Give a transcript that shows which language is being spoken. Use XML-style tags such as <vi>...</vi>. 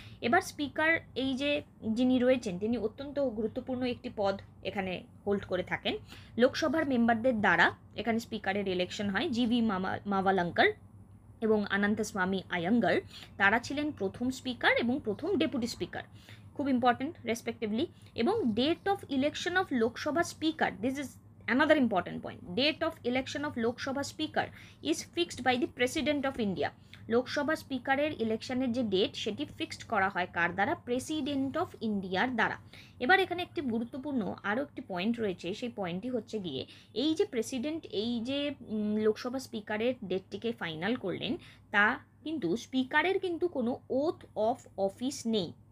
<bn>এবার স্পিকার এই যে যিনি রয়েছেন তিনি অত্যন্ত গুরুত্বপূর্ণ একটি পদ এখানে হোল্ড করে থাকেন। লোকসভার মেম্বারদের দ্বারা এখানে স্পিকারের ইলেকশন হয়। জিভি মাভালাঙ্কার এবং অনন্তস্বামী আয়াঙ্গার, তারা ছিলেন প্রথম স্পিকার এবং প্রথম ডেপুটি স্পিকার, খুব ইম্পর্টেন্ট রেসপেক্টিভলি।</bn> <en>এবং date of election of Lok Sabha speaker, this is another important point, date of election of Lok Sabha speaker is fixed by the president of India.</en> <bn>Lok Sabha স্পিকারের ইলেকশনের যে ডেট সেটি ফিক্সড করা হয় কার দ্বারা? প্রেসিডেন্ট অফ ইন্ডিয়ার দ্বারা। এবার এখানে একটি গুরুত্বপূর্ণ আরও একটি পয়েন্ট রয়েছে, সেই পয়েন্টটি হচ্ছে গিয়ে এই যে প্রেসিডেন্ট এই যে লোকসভা স্পিকারের ডেটটিকে ফাইনাল করলেন, তা কিন্তু স্পিকারের কিন্তু কোনো ওথ অফ অফিস নেই।</bn>